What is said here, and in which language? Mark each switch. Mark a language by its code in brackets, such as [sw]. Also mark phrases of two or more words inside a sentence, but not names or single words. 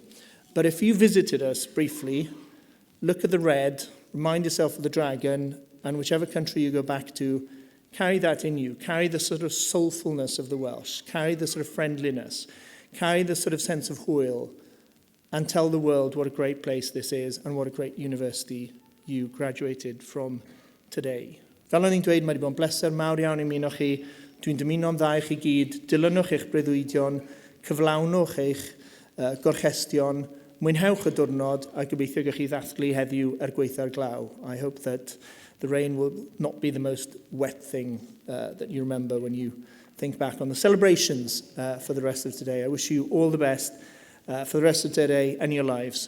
[en] But if you visited us briefly, look at the red, remind yourself of the dragon, and whichever country you go back to, carry that in you. Carry the sort of soulfulness of the Welsh. Carry the sort of friendliness. Carry the sort of sense of hwyl. And tell the world what a great place this is and what a great university you graduated from today. [cy] Fel o'n i'n dweud, mae wedi bod yn bleser mawr iawn i ymuno chi. Dwi'n dymuno'n dda i chi gyd. Dilynwch eich breuddwydion. Cyflawnwch eich gorchestion. Mwynhewch y diwrnod a gobeithio gych chi ddathlu heddiw gweithio'r glaw. [en] I hope that the rain will not be the most wet thing that you remember when you think back on the celebrations for the rest of today. I wish you all the best for the rest of today and your lives.